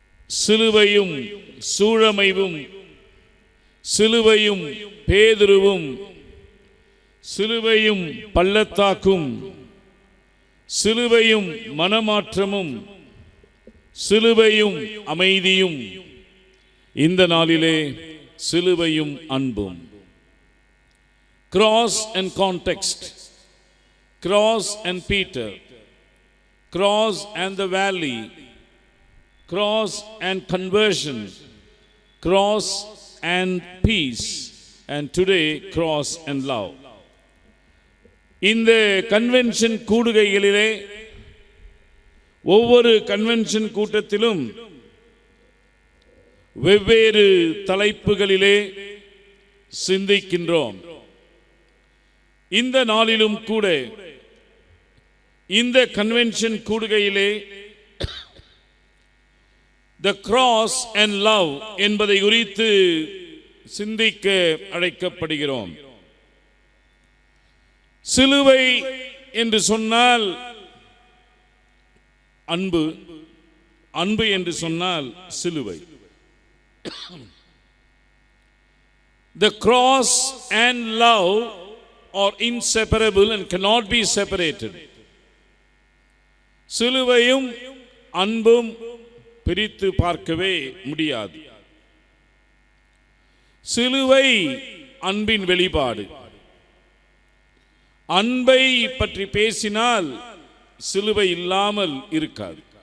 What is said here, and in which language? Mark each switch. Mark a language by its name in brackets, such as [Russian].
[Tamil] சிலுவையும் சூழமைவும், சிலுவையும் பேதுருவும், சிலுவையும் பள்ளத்தாக்கும், சிலுவையும் மனமாற்றமும், சிலுவையும் அமைதியும், இந்த நாளிலே சிலுவையும் அன்பும். [English] Cross and context, cross and Peter, cross and the valley, cross and conversion, cross and peace, and today cross and love. [Tamil] இந்த convention கூடுகைகளிலே, ஒவ்வொரு convention கூட்டத்திலும் வெவ்வேறு தலைப்புகளிலே சிந்திக்கின்றோம். இந்த நாளிலும் கூட இந்த convention கூடுகையிலே [English] The cross and love [Tamil] என்பதை குறித்து சிந்திக்க அழைக்கப்படுகிறோம். சிலுவை என்று சொன்னால் அன்பு, அன்பு என்று சொன்னால் சிலுவை. [English] The cross and love are inseparable and cannot be separated. [Tamil] சிலுவையும் அன்பும் பிரித்து பார்க்கவே முடியாது. சிலுவை அன்பின் வெளிப்பாடு. அன்பை பற்றி பேசினால் சிலுவை இல்லாமல் இருக்காது.